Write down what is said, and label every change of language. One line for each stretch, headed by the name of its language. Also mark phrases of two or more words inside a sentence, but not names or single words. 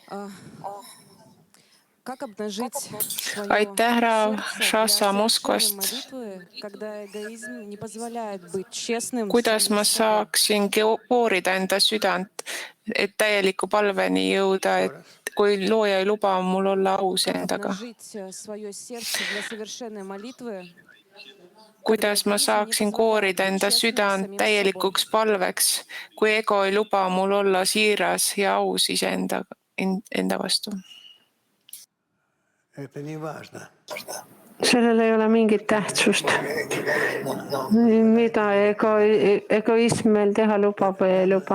Russian: А, Как обнажить свое
Estonian: aitäh, härra
Russian: сердце для
Estonian: Shasa
Russian: совершения
Estonian: Moskvast.
Russian: молитвы, когда эгоизм не позволяет быть честным с
Estonian: Kuidas
Russian: самим
Estonian: ma
Russian: собой?
Estonian: saaksin koorida enda südant, et täieliku palveni jõuda, et kui looja ei luba mul olla aus
Russian: Как
Estonian: endaga?
Russian: обнажить свое сердце для совершения молитвы, когда
Estonian: Kuidas ma
Russian: эгоизм не
Estonian: saaksin
Russian: позволяет
Estonian: koorida
Russian: быть
Estonian: enda
Russian: честным с
Estonian: südant
Russian: самим собой?
Estonian: täielikuks palveks, kui ego ei luba mul olla siiras ja aus enda vastu? Sellel ei ole mingit tähtsust, mida egoism meil teha lubab või ei luba.